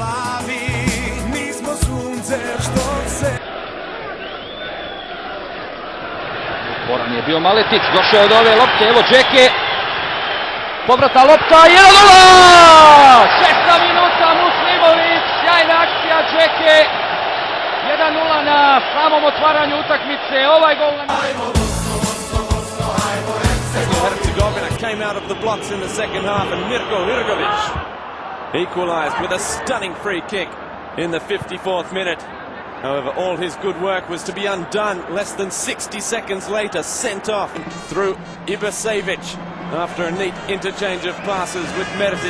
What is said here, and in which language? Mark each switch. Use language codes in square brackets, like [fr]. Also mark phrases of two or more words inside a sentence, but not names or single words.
[bs] Boran je bio Maletić, došao je od ove lopte, evo Džeke. Povrata lopta, 1:0! 6. minuta, Muslimović, sjajna akcija Džeke. 1:0 na samom otvaranju utakmice, ovaj gol na... [en] Herzegovina came out of the blocks in the second half and Mirko Hrgović equalised with a stunning free kick in the 54th minute. However, all his good work was to be undone less than 60 seconds later, sent off through Ivasevic after a neat interchange of passes with Merzic.